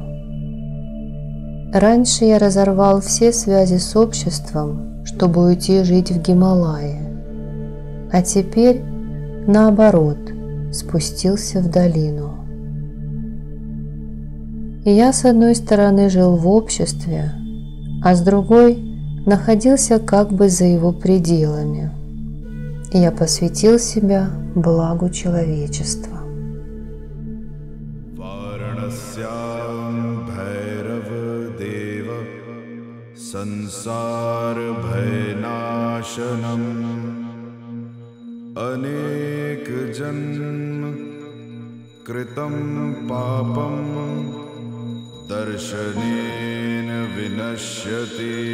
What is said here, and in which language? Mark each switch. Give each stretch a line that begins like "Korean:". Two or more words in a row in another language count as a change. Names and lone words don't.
Russian: Раньше я разорвал все связи с обществом, чтобы уйти жить в Гималае, а теперь, наоборот, спустился в долину. И я с одной стороны жил в обществе, а с другой находился как бы за его пределами. И я посвятил себя благу человечества.
Sanskrit: संसार भयनाशनम अनेक जन्म कृतं पापम दर्शनेन विनश्यति।